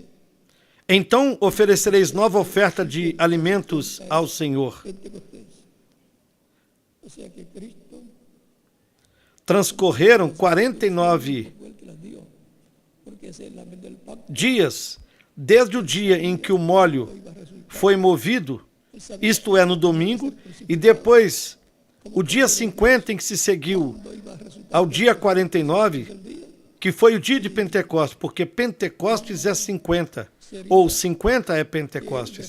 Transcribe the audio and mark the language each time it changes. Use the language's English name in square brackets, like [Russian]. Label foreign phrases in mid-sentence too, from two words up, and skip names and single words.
[Portuguese] Então oferecereis nova oferta de alimentos ao Senhor. [Spanish] Pentecostés, o sea que Cristo [Portuguese] Transcorreram 49 [Spanish] fue el que las dio, porque es el ángel del pacto, [Portuguese] dias desde o dia em que o molho foi movido, isto é, no domingo, e depois o dia 50 em que se seguiu ao dia 49, que foi o dia de Pentecostes, porque Pentecostes é 50, ou 50 é Pentecostes.